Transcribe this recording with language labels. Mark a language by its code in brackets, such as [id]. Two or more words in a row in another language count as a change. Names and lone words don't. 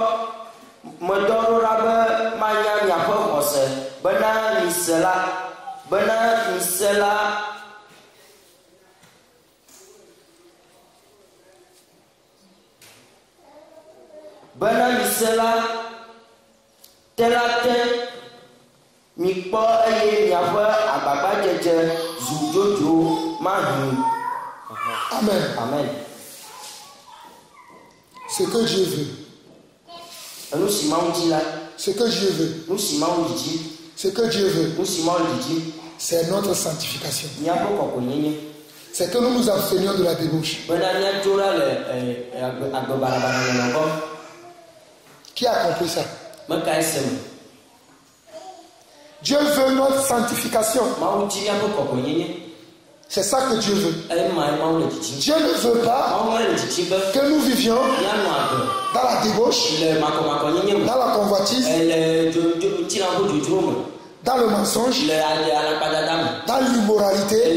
[ee] ɖa be manya miaƒe xɔse bena mise la bena mise la te mikpɔ eye miaƒe agbagbadzedze zu dzodzo mahi. Amen. Amen. [fr] Ce que Dieu veut. [ee] Nu si Mawu di la. [fr] Ce que Dieu veut. [ee] Nu si Mawu didi. [fr] Ce que Dieu veut. [ee] Nu si Mawu didi. [fr] C'est notre sanctification. [ee] Miaƒe kɔkɔenyenye. [fr] C'est que nous nous abstenions de la débauche. [ee] Bena miadzo la le agbe balabala nɔnɔ gbɔ. [fr] Qui a compris ça? [ee] Meka eseme. [fr] Dieu veut notre sanctification. [ee] Mawu di miaƒe kɔkɔenyenye. [fr] C'est ça que Dieu veut. Dieu ne veut pas que nous vivions dans la débauche, dans la convoitise, dans le mensonge, dans l'immoralité.